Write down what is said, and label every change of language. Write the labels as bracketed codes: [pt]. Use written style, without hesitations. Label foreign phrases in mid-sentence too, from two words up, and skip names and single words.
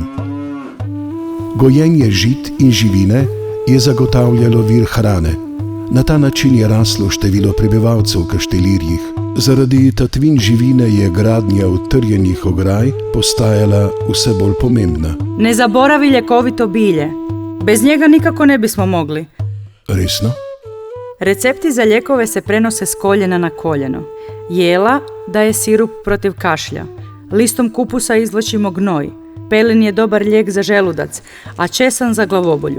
[sl] Gojenje žit in živine je zagotavljalo vir hrane. Na ta način je raslo število prebivalcev v Kaštelirjih. Zaradi tatvin živine je gradnja utrjenih ograj postajala vse bolj pomembna. [hr] Ne zaboravi ljekovito bilje. Bez njega nikako ne bismo mogli. Resno? Recepti za lijekove se prenose s koljena na koljeno. Jela daje sirup protiv kašlja. Listom kupusa izvlačimo gnoj. Pelin je dobar lijek za želudac, a česan za glavobolju.